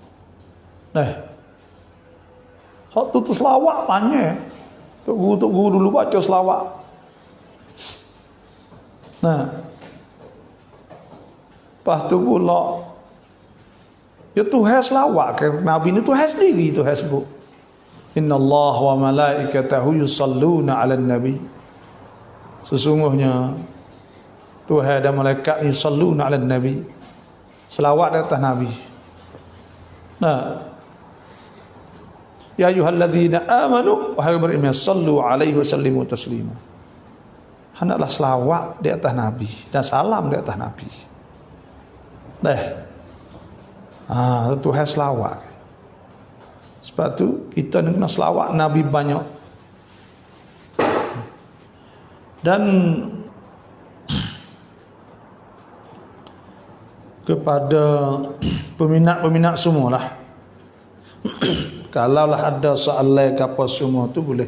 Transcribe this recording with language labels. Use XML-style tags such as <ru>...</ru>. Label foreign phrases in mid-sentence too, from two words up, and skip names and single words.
<ms>Hak tu selawat banyak. Tok guru dulu baca selawat. Lepas tu pula ya Tuhan selawat ke Nabi ni, Tuhan sendiri Tuhan sebut,</ms> <ar>إن الله وملائكته يصلون على النبي.</ar> <ms>Sesungguhnya Tuhan dan malaikat ni</ms> <ar>يصلون على النبي,</ar> <ms>selawat di atas Nabi.</ms> <ar>Nah, يا أيها الذين آمنوا</ar> <ms>wahai beriman</ms> <ar>صلوا عليه وسلموا تسليما.</ar> <ms>Hendaklah selawat di atas Nabi dan salam di atas Nabi. Tuhan selawat. Sebab tu kita kena selawat Nabi banyak. Dan kepada peminat-peminat semualah, kalaulah ada soalan ke apa semua tu boleh.</ms>